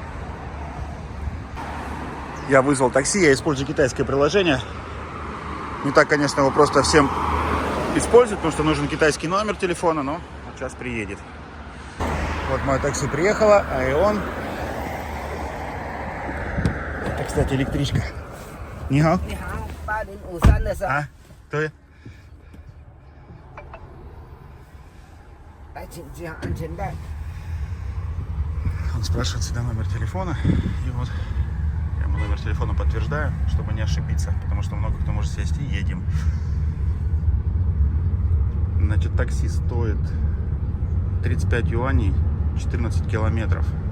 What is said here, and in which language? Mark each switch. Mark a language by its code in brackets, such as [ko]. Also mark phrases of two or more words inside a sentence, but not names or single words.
[ru] Я вызвал такси, я использую китайское приложение. Не так, конечно, его просто всем использовать, потому что нужен китайский номер телефона, но сейчас приедет. Вот мое такси приехало, а и он... Это, кстати, электричка. Нихао. [zh] 你好，8053的是。 [ru] А? Кто я? [zh] 来，请系好安全带。 [ru] Он спрашивает всегда номер телефона. И вот я ему номер телефона подтверждаю, чтобы не ошибиться. Потому что много кто может сесть и едем. Значит, такси стоит 35 юаней, 14 километров.